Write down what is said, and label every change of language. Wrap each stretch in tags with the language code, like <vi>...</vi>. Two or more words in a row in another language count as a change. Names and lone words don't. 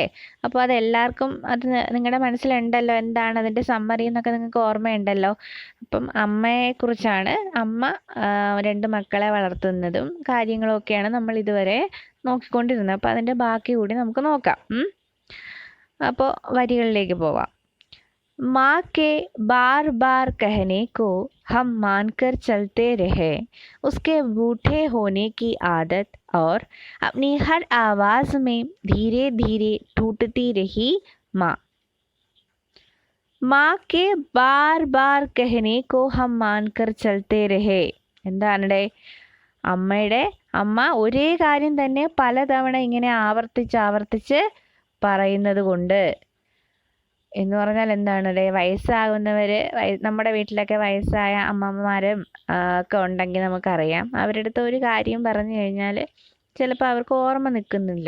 <ml>അപ്പോൾ അതെല്ലാവർക്കും അത് നിങ്ങളുടെ മനസ്സിലുണ്ടല്ലോ, എന്താണ് അതിൻ്റെ സമ്മറി എന്നൊക്കെ നിങ്ങൾക്ക് ഓർമ്മയുണ്ടല്ലോ. അപ്പം അമ്മയെക്കുറിച്ചാണ്, അമ്മ 2 മക്കളെ വളർത്തുന്നതും കാര്യങ്ങളൊക്കെയാണ് നമ്മൾ ഇതുവരെ നോക്കിക്കൊണ്ടിരുന്നത്. അപ്പോൾ അതിൻ്റെ ബാക്കി കൂടി നമുക്ക് നോക്കാം. അപ്പോൾ വരികളിലേക്ക് പോവാം.</ml> <hi>माँ के बार बार कहने को हम मानकर चलते रहे, उसके बूढ़े होने की आदत और अपनी हर आवाज़ में धीरे धीरे टूटती रही माँ. माँ के बार बार कहने को हम मानकर चलते रहे.</hi> <ml>എന്താണ് അമ്മ ഒരേ കാര്യം തന്നെ പലതവണ ഇങ്ങനെ ആവർത്തിച്ച് പറയുന്നത് കൊണ്ട് എന്ന് പറഞ്ഞാൽ എന്താണ്, വയസ്സാകുന്നവർ, നമ്മുടെ വീട്ടിലൊക്കെ വയസ്സായ അമ്മമ്മമാരും ഒക്കെ ഉണ്ടെങ്കിൽ നമുക്കറിയാം, അവരുടെ അടുത്ത് ഒരു കാര്യം പറഞ്ഞു കഴിഞ്ഞാൽ ചിലപ്പോൾ അവർക്ക് ഓർമ്മ നിൽക്കുന്നില്ല.</ml>